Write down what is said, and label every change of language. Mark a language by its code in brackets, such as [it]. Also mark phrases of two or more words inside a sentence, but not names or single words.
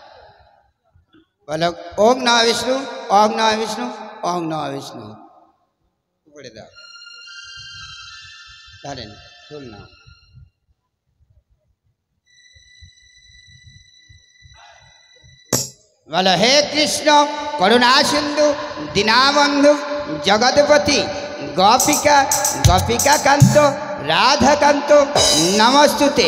[sa] বলো ওম নমঃ বিষ্ণু, ওম নমঃ বিষ্ণু, ওম নমঃ বিষ্ণু। [bn] উপরে দাও, ধরেন ফুল নাও। [sa] বলো হে কৃষ্ণ করুণা সিন্ধু দীনবন্ধু জগৎপতি গোপিকা গোপিকাকান্ত রাধাকান্ত নমস্তুতে।